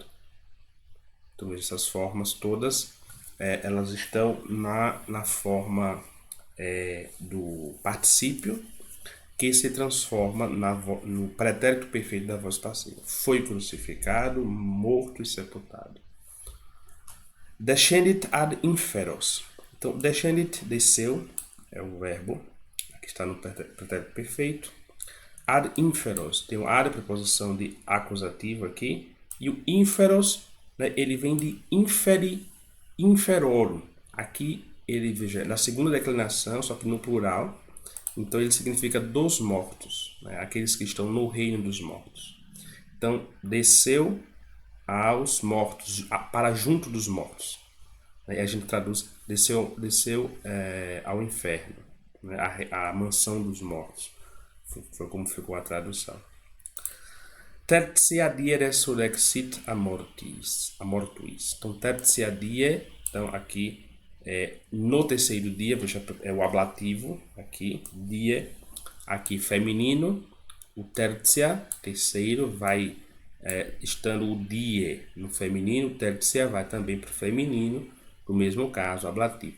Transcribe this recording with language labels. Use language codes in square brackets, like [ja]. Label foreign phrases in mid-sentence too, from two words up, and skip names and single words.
[pt] Então essas formas todas, elas estão na forma do particípio, que se transforma no pretérito perfeito da voz passiva. Foi crucificado, morto e sepultado. [la] Descendit ad inferos. [pt] Então, descendit, desceu, é o verbo, aqui está no pretérito perfeito. [la] Ad inferos, [pt] tem o ad, preposição de acusativo aqui, e o inferos, né, ele vem de [la] inferi, inferorum. [pt] Aqui, ele, veja, na segunda declinação, só que no plural, então ele significa dos mortos, né, aqueles que estão no reino dos mortos. Então, desceu aos mortos, para junto dos mortos. Aí a gente traduz, desceu ao inferno, né? A mansão dos mortos. Foi como ficou a tradução. [la] Tertia die resurrexit a mortuis. Então, tertia die, [pt] então aqui No terceiro dia, veja, é o ablativo aqui, dia, aqui feminino, o tertia, terceiro, vai estando o die no feminino, o tertia vai também para o feminino, no mesmo caso, ablativo.